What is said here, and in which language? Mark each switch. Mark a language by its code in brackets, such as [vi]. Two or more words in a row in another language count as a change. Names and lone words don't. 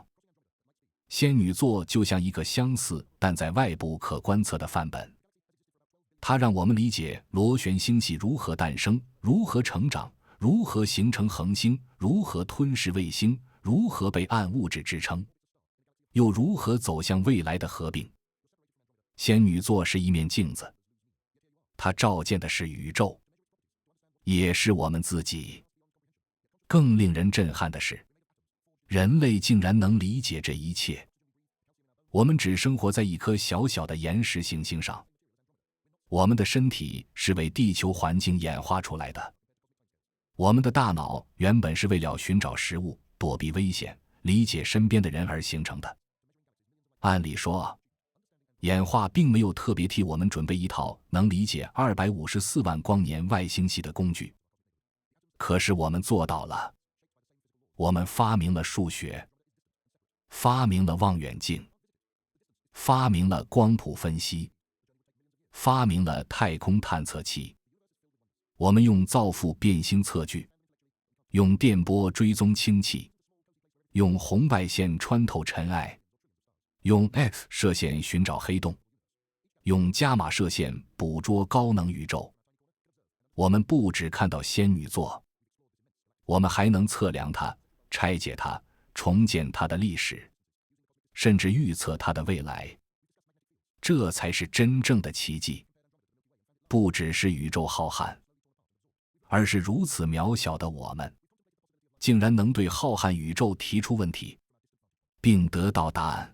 [zh] 仙女座就像一個相似但在外部可觀測的範本，它讓我們理解螺旋星系如何誕生，如何成長，如何形成恆星，如何吞噬衛星，如何被暗物質支撐，又如何走向未來的合併。仙女座是一面鏡子，它照見的是宇宙，也是我們自己。更令人震撼的是，人類竟然能理解这一切。我們只生活在一顆小小的岩石行星上，我們的身體是為地球環境演化出來的，我們的大腦原本是為了尋找食物、躲避危險、理解身邊的人而形成的。按理說，演化並沒有特別替我們準備一套能理解254萬光年外星系的工具，可是我們做到了。我們發明了數學，發明了望遠鏡，發明了光譜分析，發明了太空探測器。我們用造父變星測距，用電波追蹤氫氣，用紅外線穿透塵埃，用 X 射線尋找黑洞，用伽馬射線捕捉高能宇宙。我們不只看到仙女座，我們還能測量它，拆解它，重建它的歷史，甚至預測它的未來。這才是真正的奇蹟。不只是宇宙浩瀚，而是如此渺小的我們，竟然能對浩瀚宇宙提出問題，並得到答案。